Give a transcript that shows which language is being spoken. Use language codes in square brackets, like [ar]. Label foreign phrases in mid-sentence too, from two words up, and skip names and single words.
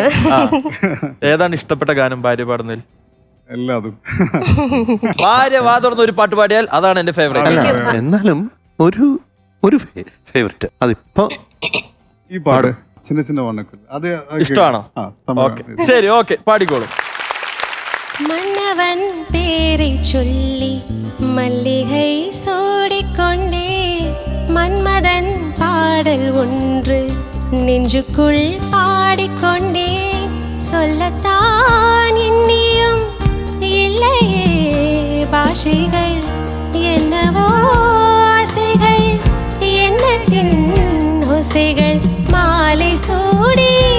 [ml] ഏതാണ് ഇഷ്ടപ്പെട്ട ഗാനം ഭാര്യ പാടുന്നതിൽ? എല്ലാതും. ഭാര്യ വാ തുറന്ന് ഒരു പാട്ട് പാടിയാൽ അതാണ് എന്റെ ഫേവറേറ്റ്. എന്നാലും ഒരു ഫേവറേറ്റ് അതിപ്പോ ഈ പാട് ചിന്ന ചിന്ന വണ്ണക്കുൽ അത് ഇഷ്ടമാണോ? ശരി, ഓക്കെ, പാടിക്കോളും. [ta] மன்னவன் பேரை சொல்லி மல்லிகை சூடிக்கொண்டே மன்மதன் பாடல் ஒன்று நெஞ்சுக்குள் பாடிக்கொண்டே சொல்லத்தான் இன்னியும் இல்லையே பாஷைகள் என்னவோ ஆசைகள் எண்ணத்தின் ஓசைகள் மாலை சூடி